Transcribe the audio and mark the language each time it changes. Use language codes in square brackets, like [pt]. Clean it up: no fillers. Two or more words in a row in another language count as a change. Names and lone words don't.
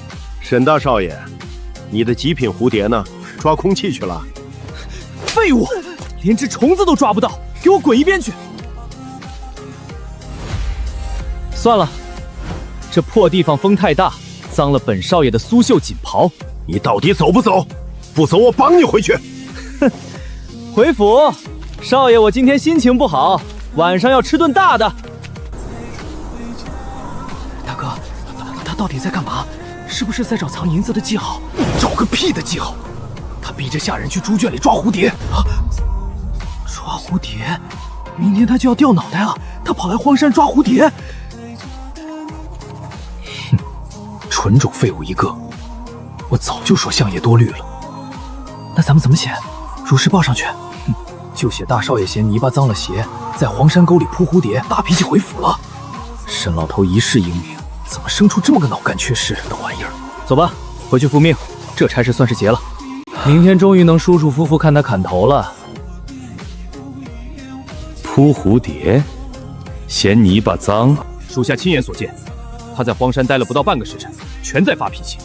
[zh] 沈大少爺，你的極品蝴蝶呢？抓空氣去了。廢物，連隻蟲子都抓不到，給我滾一邊去！算了，這破地方風太大，髒了本少爺的蘇繡錦袍。你到底走不走？不走，我綁你回去。哼，回府，少爺，我今天心情不好，晚上要吃頓大的。大哥，他到底在幹嘛？是不是在找藏銀子的記號？找個屁的記號！他逼着下人去豬圈裡抓蝴蝶啊！抓蝴蝶？明天他就要掉腦袋了，他跑來荒山抓蝴蝶？哼，純種廢物一個！我早就說相爺多慮了。那咱們怎麼寫？如實報上去。就寫大少爺嫌泥巴髒了鞋，在黃山溝裡撲蝴蝶，大脾氣回府了。沈老頭一世英名，怎麼生出這麼個腦幹缺失的玩意兒？走吧，回去復命，這差事算是結了。明天終於能舒舒服服看他砍頭了。撲蝴蝶，嫌泥巴髒，屬下親眼所見，他在荒山待了不到半個時辰，全在發脾氣。